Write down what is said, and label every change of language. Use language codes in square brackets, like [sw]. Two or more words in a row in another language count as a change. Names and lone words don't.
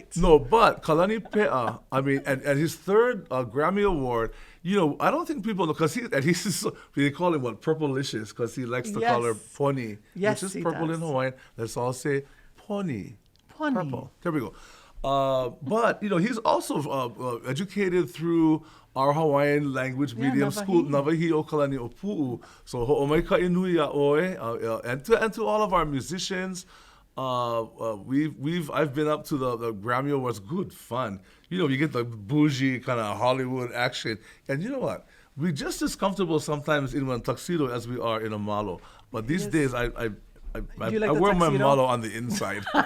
[en] No, but Kalani Pe'a, and his third Grammy Award, I don't think people know, because they call him Purplelicious, because he likes to call her Poni, which is purple in Hawaiian. Let's all say Poni. Purple. There we go. But, he's also educated through our Hawaiian language medium school, Navahi Kalani Opu'u. [haw] So ho'omai nui a'oe, [en] and to all of our musicians, I've been up to the Grammy Awards. Good fun. You get the bougie kind of Hollywood action, and you know what? We're just as comfortable sometimes in one tuxedo as we are in a malo. But these days, I wear my malo on the inside.